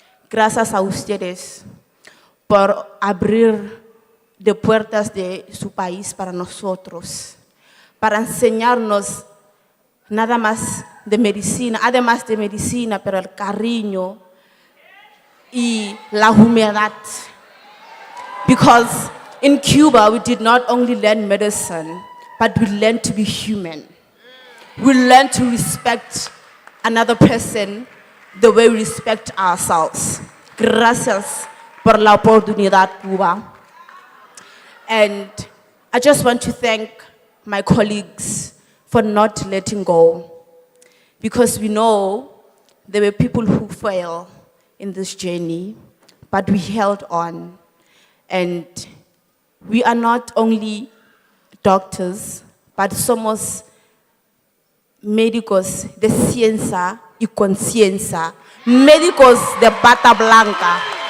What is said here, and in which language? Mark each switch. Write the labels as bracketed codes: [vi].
[es] gracias a ustedes por abrir de puertas de su país para nosotros, para enseñarnos nada más de medicina, además de medicina, pero el cariño y la humildad. [en] Because in Cuba, we did not only learn medicine, but we learned to be human. We learned to respect another person the way we respect ourselves. [es] Gracias por la oportunidad, Cuba. [en] And I just want to thank my colleagues for not letting go, because we know there were people who failed in this journey, but we held on. And we are not only doctors, but [es] somos médicos de ciencia y conciencia, médicos de bata blanca.